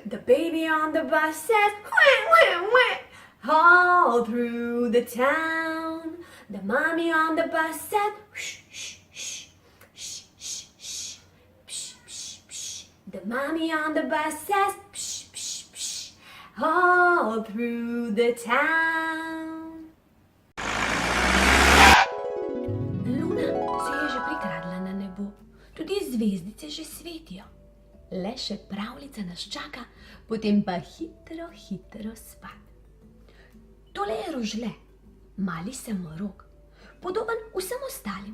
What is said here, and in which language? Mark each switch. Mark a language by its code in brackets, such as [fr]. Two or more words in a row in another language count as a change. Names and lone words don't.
[en] The baby on the bus says, wah, wah, wah, all through the town. The mommy on the bus said, shh, shh, shh, shh, shh, shh. The mommy on the bus says, psh, psh, psh, all through the town. [sl] Luna se je že prikradla na nebo, tudi zvezdice že svetijo. Le še pravljica nas čaka, potem pa hitro, hitro spat. Tole je rožle, mali samorog, podoben vsem ostalim.